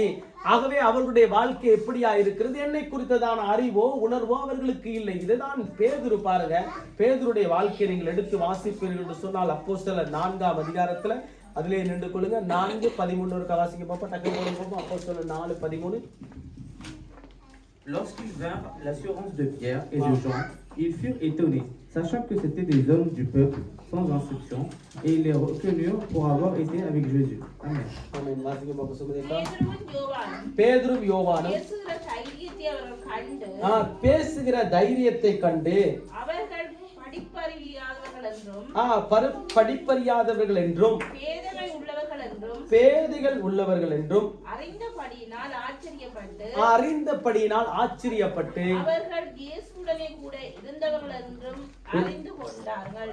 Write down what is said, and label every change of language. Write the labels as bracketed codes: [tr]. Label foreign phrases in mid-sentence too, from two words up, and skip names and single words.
[ta] ஆகவே அவர்களுடைய வாழ்க்கை எப்படியா இருக்கிறது? என்னை குறித்ததான அறிவோ உணர்வோ அவர்களுக்கு இல்லை. இதுதான் பேதுரு. பாருங்க, பேதுருடைய வாழ்க்கையை நீங்கள் எடுத்து வாசிப்பீர்கள் என்று சொன்னால், அப்போஸ்தலர் 4ஆம் அதிகாரத்துல அதிலே நின்று கொள்ளுங்க. 4:13 வாசிக்க பார்ப்போம். டக்கு பார்ப்போம். அப்போஸ்தலர் 4:13. [fr] Lorsqu'ils vinrent l'assurance de Pierre et de Jean, ils furent étonnés, sachant que c'étaient des hommes du peuple sans instruction, et ils les reconnurent pour avoir été avec Jésus. Amen. [ta] Amen. வாசிங்க பார்ப்போம். சுமதியக்கா. பேதுரும் யோவானும் பேசுகிற தைரியத்தை கண்டு படிப்பறியாதவர்கள் என்றும் பேதைகள் உள்ளவர்கள் என்றும் அறிந்தபடியினால் ஆச்சரியப்பட்டு அவர்கள் இயேசுவுடனே கூட இருந்தவர்கள் என்றும் அறிந்து கொண்டார்கள்.